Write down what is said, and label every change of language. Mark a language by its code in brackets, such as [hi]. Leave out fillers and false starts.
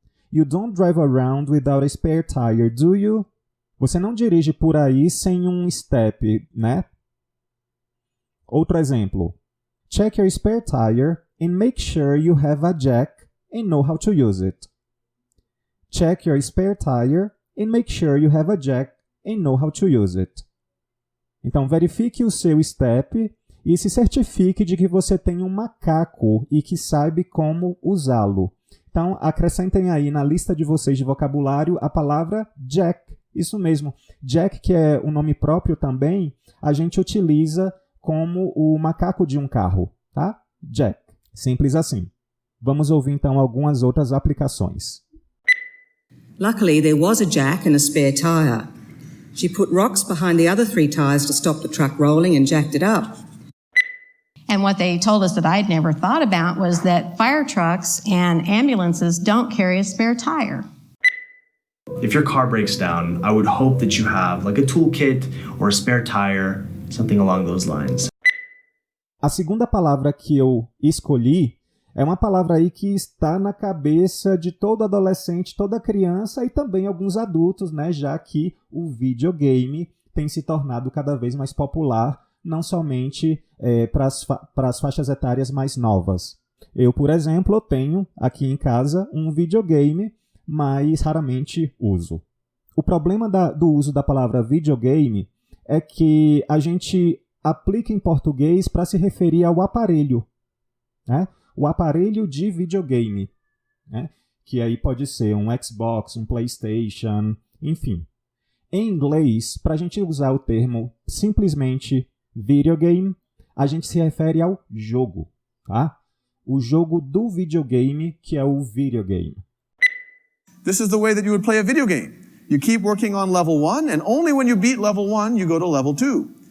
[en] You don't drive around without a spare tire, do you? [pt] Você não dirige por aí sem um step, né? Outro exemplo. [en] Check your spare tire and make sure you have a jack and know how to use it. Check your spare tire and make sure you have a jack and know how to use it. [pt] Então, verifique o seu step e se certifique de que você tem um macaco e que sabe como usá-lo. Então, acrescentem aí na lista de vocês de vocabulário a palavra jack. Isso mesmo. Jack, que é um nome próprio também, a gente utiliza como o macaco de um carro, tá? Jack. Simples assim. Vamos ouvir então algumas outras aplicações. [en] Luckily, there was a jack and a spare tire. She put rocks behind the other 3 tires to stop the truck rolling and jacked it up. And what they told us that I'd never thought about was that fire trucks and ambulances don't carry a spare tire. If your car breaks down, I would hope that you have like a toolkit or a spare tire, something along those lines. [pt] A segunda palavra que eu escolhi é uma palavra aí que está na cabeça de todo adolescente, toda criança e também alguns adultos, né? Já que o videogame tem se tornado cada vez mais popular, não somente para as faixas etárias mais novas. Eu, por exemplo, tenho aqui em casa um videogame, mas raramente uso. O problema do uso da palavra videogame é que a gente aplica em português para se referir ao aparelho, né? O aparelho de videogame, né? Que aí pode ser um Xbox, um PlayStation, enfim. Em inglês, para a gente usar o termo simplesmente videogame, a gente se refere ao jogo, tá? O jogo do videogame, que é o videogame. [en] This is the way that you would play a video game. You keep working on level 1, and only when you beat level 1, you go to level 2.